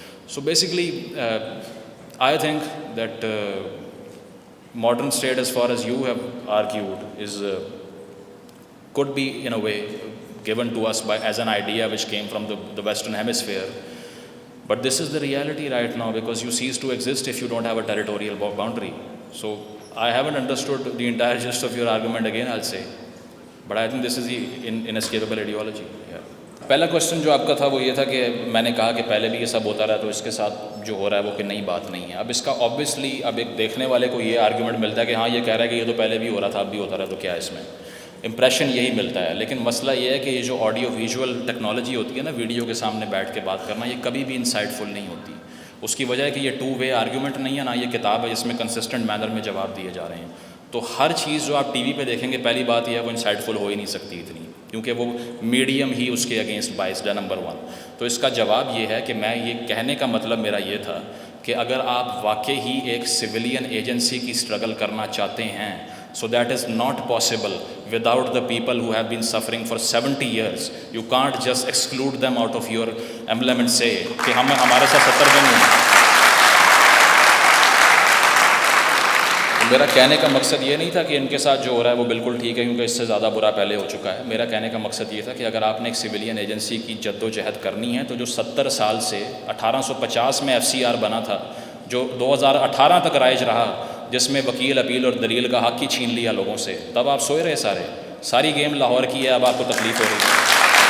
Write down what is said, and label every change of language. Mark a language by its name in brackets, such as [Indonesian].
[English] So basically, I think that modern state, as far as you have argued, could be in a way given to us as an idea which came from the Western Hemisphere. But this is the reality right now, because you cease to exist if you don't have a territorial boundary. So I haven't understood the entire gist of your argument again, I'll say. But I think this is the inescapable ideology. Yeah. [Urdu] پہلا question جو آپ کا تھا وہ یہ تھا کہ میں نے کہا کہ پہلے بھی یہ سب ہوتا رہا تو اس کے ساتھ جو ہو رہا ہے وہ کہ نئی بات نہیں ہے. اب اس کا آبویسلی اب ایک دیکھنے والے کو یہ آرگومنٹ ملتا ہے کہ ہاں یہ کہہ رہا ہے کہ یہ تو پہلے بھی ہو رہا تھا اب بھی ہوتا رہا تو کیا ہے اس میں, امپریشن یہی ملتا ہے. لیکن مسئلہ یہ ہے کہ یہ جو آڈیو ویژول ٹیکنالوجی ہوتی ہے نا, ویڈیو کے سامنے بیٹھ کے بات کرنا, یہ کبھی بھی انسائٹ فل نہیں ہوتی. اس کی وجہ ہے کہ یہ ٹو وے آرگومنٹ نہیں ہے, نہ یہ کتاب ہے جس میں کنسسٹنٹ مینر میں جواب دیے جا رہے ہیں. تو ہر چیز جو آپ ٹی وی پہ دیکھیں گے, پہلی بات یہ ہے وہ انسائٹ فل ہو ہی نہیں سکتی اتنی, کیونکہ وہ میڈیم ہی اس کے اگینسٹ بائسڈ ہے, نمبر ون. تو اس کا جواب یہ ہے کہ میں یہ کہنے کا مطلب میرا یہ تھا کہ اگر آپ واقعی ہی ایک سویلین ایجنسی کی اسٹرگل کرنا چاہتے ہیں, [English] so that is not possible without the people who have been suffering for 70 years. You can't just exclude them out of your emblem and say [Urdu] کہ ہمارے ساتھ 70 دن ہوئے. میرا کہنے کا مقصد یہ نہیں تھا کہ ان کے ساتھ جو ہو رہا ہے وہ بالکل ٹھیک ہے, کیونکہ اس سے زیادہ برا پہلے ہو چکا ہے. میرا کہنے کا مقصد یہ تھا کہ اگر آپ نے ایک سویلین ایجنسی کی جد و جہد کرنی ہے, تو جو 70 سال سے 1850 میں FCR بنا تھا, جو 2018 تک رائج رہا, جس میں وکیل, اپیل اور دلیل کا حق ہی چھین لیا لوگوں سے, تب آپ سوئے رہے ساری گیم لاہور کی ہے, اب آپ کو تکلیف ہو رہی ہے.